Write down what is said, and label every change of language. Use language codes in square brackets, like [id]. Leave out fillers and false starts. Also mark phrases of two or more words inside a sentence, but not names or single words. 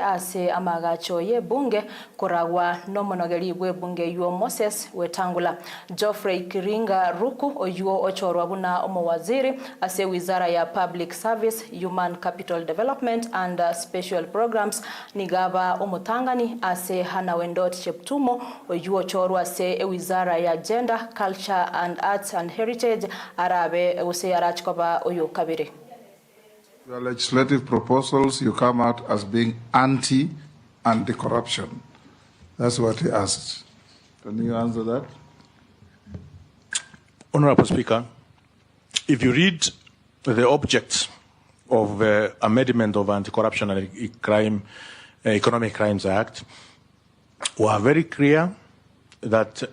[guz] ase amagacho ye bunge koragwa no monogeri bwe bunge yuo Moses Wetangula Geoffrey Kiringa Ruku oyuo ochorwa buna omowaziri ase wizara ya Public Service Human Capital Development and Special Programs nigaba omotangani ase Hanawendot Cheptumo oyuo ochorwa ase wizara ya Gender, Culture and Arts and Heritage arabe use arachkoba oyo kabiri. [en] Your legislative proposals, you come out as being anti-corruption. That's what he asked. Can you answer that? Honorable Speaker, if you read the object of amendment of Anti-Corruption and Economic Crimes Act, we are very clear that